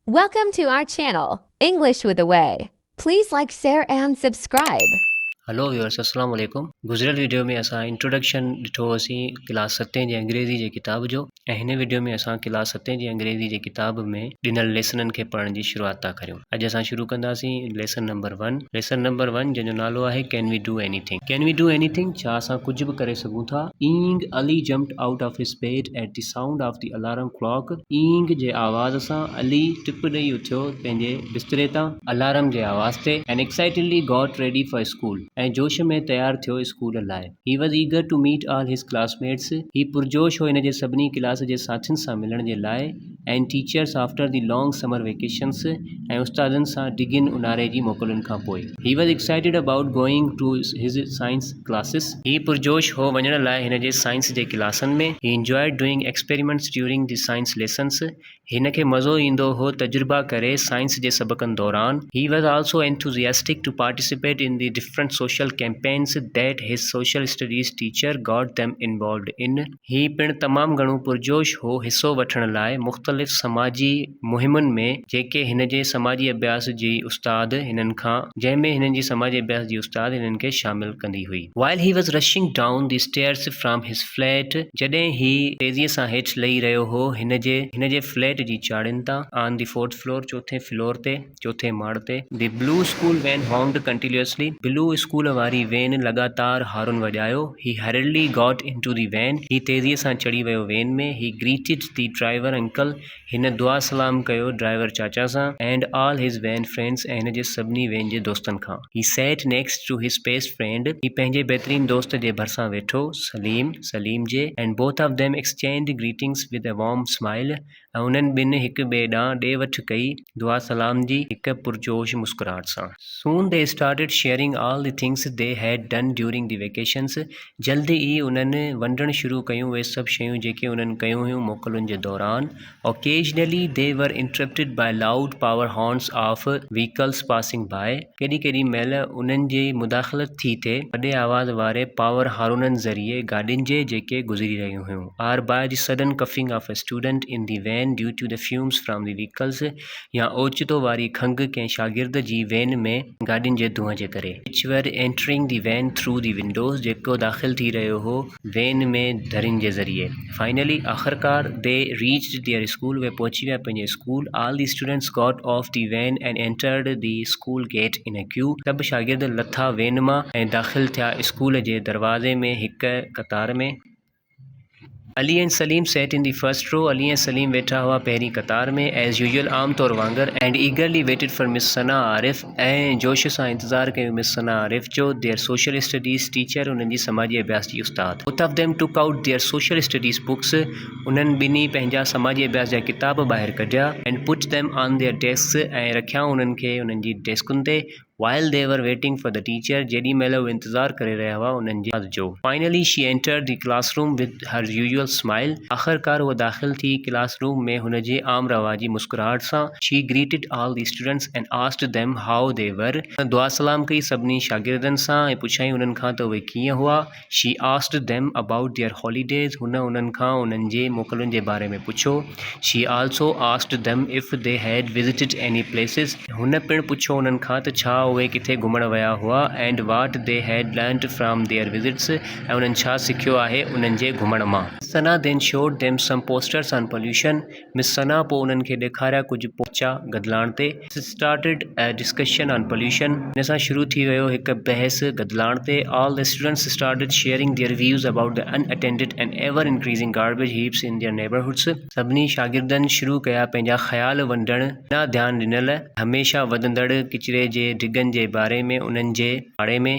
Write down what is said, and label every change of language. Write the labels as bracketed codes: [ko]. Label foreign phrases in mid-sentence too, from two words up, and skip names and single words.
[en] Welcome to our channel, English with a Way. Please like, share, and subscribe. [sd] हेलो व्यूअर्स अस्सलाम वालेकुम। गुज़िरियल वीडियो में असां इंट्रोडक्शन ॾिठो हुओसीं क्लास 7 जी अंग्रेज़ी जे किताब जो ऐं हिन वीडियो में असां क्लास 7 जी अंग्रेज़ी जे किताब में ॾिनल लेसननि खे पढ़ण जी शुरूआत था करियूं। अॼु असां शुरू कंदासीं लेसन नंबर 1। लेसन नंबर 1 जंहिंजो नालो आहे [en] Can we do anything. Can we do anything [sd] छा असां कुझु बि करे सघूं था। [en] Ing Ali jumped out of his bed at the sound of the alarm clock. [sd] ईंग जे आवाज़ सां अली टिप ॾेई उथियो पंहिंजे बिस्तरे तां अलार्म जे आवाज़ ते [en] and excitedly got ready for school [sd] ऐं जोश में तैयार थियो स्कूल लाइ। [en] He was eager to meet all his classmates. [sd] ही पुरजोश हो हिन जे सभिनी क्लास जे साथियुनि सां मिलण जे लाइ [en] and teachers after the long summer vacations [sd] ऐं उस्तादनि सां डिघिन उन्हारे जी मोकलुनि खां पोइ। [en] He was excited about going to his science classes. [sd] ही पुरजोश हो वञण लाइ हिन जे साइंस जे क्लासनि में। [en] He enjoyed doing experiments during the science lessons. [sd] हिन खे मज़ो ईंदो हो तजुर्बा करे साइंस जे सबक़नि दौरान। [en] He was also enthusiastic to participate in the different social campaigns that his social studies teacher got them involved in. [sd] ही पिण तमामु घणो पुरजोश हो हिस्सो वठण लाइ मुख़्तलिफ़ समाजी मुहिमुनि में जेके हिन जे समाजी अभ्यास जी उस्ताद हिननि खां जंहिंमें हिननि जी समाजी अभ्यास जी उस्ताद हिननि खे शामिल कंदी हुई। [en] While he was rushing down the stairs from his flat, [sd] जॾहिं ही तेज़ीअ सां हेठि लही रहियो हो हिन जे फ्लैट जी चाड़ियुनि तां [en] on the 4th floor [sd] चौथे माड़ ते। [en] The blue school van honked continuously. blue school [sd] वारी वेन लगातार हारून वॼायो। [en] ही hurriedly got into the van. [sd] ही तेज़ीअ सां चढ़ी वियो वेन में। [en] ही greeted the driver uncle. [sd] हिन दुआ सलाम कयो ड्राइवर चाचा सां [en] and all his van friends [sd] ऐं हिन जे सभिनी वेन जे दोस्तनि खां। [en] ही sat next to his best friend. [sd] ही पंहिंजे बहितरीन दोस्त जे भरिसां वेठो सलीम जे [en] and both of them exchanged greetings with a warm smile. [sd] ऐं उन्हनि ॿिनि हिक ॿिए ॾांहुं ॾे वठि कई दुआ सलाम जी हिक पुरजोश मुस्कुराहट सां। [en] Soon they started sharing all the things they had done during the vacations. [sd] जल्दी ई उन्हनि वंडण शुरू कयूं उहे सभु शयूं जेके उन्हनि कयूं हुयूं मोकलुनि जे दौरान। [en] Occasionally they were interrupted by loud power horns of vehicles passing by. [sd] केॾी महिल उन्हनि जी मुदाख़लत थी थिए वॾे आवाज़ वारे पावर हारूननि ज़रिए गाॾियुनि जे जेके गुज़री रहियूं हुयूं। [en] Or by the sudden coughing of a student in the van due to the fumes from the vehicles. [sd] या ओचितो वारी खंघि कंहिं शागिर्द जी वेन में गाॾियुनि जे धुएं जे करे। [en] Which were entering the van through the windows. [sd] जेको दाख़िल थी रहियो हो वेन में दरियुनि जे ज़रिए। [en] Finally आख़िरकार they reached their school. [sd] वे पहुची विया पंहिंजे स्कूल। [en] All the students got off the van and entered the school gate in a queue. [sd] सभु शागिर्द लथा वेन मां ऐं दाख़िल थिया स्कूल जे दरवाज़े में हिक कतार में। [en] अली एंड सलीम sat in the first row. [sd] अली ऐं सलीम वेठा हुआ पहिरीं कतार में [en] as usual [sd] आम तौर वांगुरु [en] and eagerly waited for Miss [sd] सना आरिफ ऐं जोश सां इंतज़ारु कयो मिस सना आरिफ जो [en] their social studies teacher [sd] उन्हनि जी समाजी अभ्यास जी उस्ताद। [en] Both of them took out their social studies books. [sd] उन्हनि ॿिन्ही पंहिंजा समाजी अभ्यास जा किताब ॿाहिरि कढिया [en] and put them on their desks [sd] ऐं रखिया उन्हनि खे उन्हनि जी डेस्कुनि ते। [en] While they were waiting for the teacher, [sd] जेॾी महिल उहे इंतज़ारु करे रहिया हुआ उन्हनि जी जो। [en] Finally she entered the classroom with her usual smile. [sd] आख़िरकार उहा दाख़िल थी क्लासरूम में हुन जे आम रवाजी मुस्कुराहट सां। [en] She greeted all the students and asked them how they were. [sd] दुआ सलाम कई सभिनी शागिर्दनि सां ऐं पुछाई उन्हनि खां त उहे कीअं हुआ। [en] She asked them about their holidays. [sd] हुन उन्हनि खां उन्हनि जे मोकलुनि जे बारे में पुछो। [en] She also asked them if they had visited any places. [sd] हुन पिणु पुछो उन्हनि खां त छा उहे किथे घुमण विया हुआ [en] and what they had learnt from their visits. [sd] ऐं उन्हनि छा सिखियो आहे उन्हनि जे घुमण मां। [en] सना then showed them some posters on pollution. [sd] मिस सना पोइ उन्हनि खे ॾेखारिया कुझु पोचा गदलाइण ते। [en] Started a discussion on pollution. [sd] हिन सां शुरू थी वियो हिकु बहस गदलाइण ते। [en] All the students started sharing their views about the unattended and ever increasing garbage heaps in their neighborhoods. [sd] सभिनी शागिर्दनि शुरू कया पंहिंजा ख़्याल वंडण ना ध्यानु ॾिनल हमेशा वधंदड़ किचिरे जे डिगनि जे बारे में उन्हनि जे पाड़े में।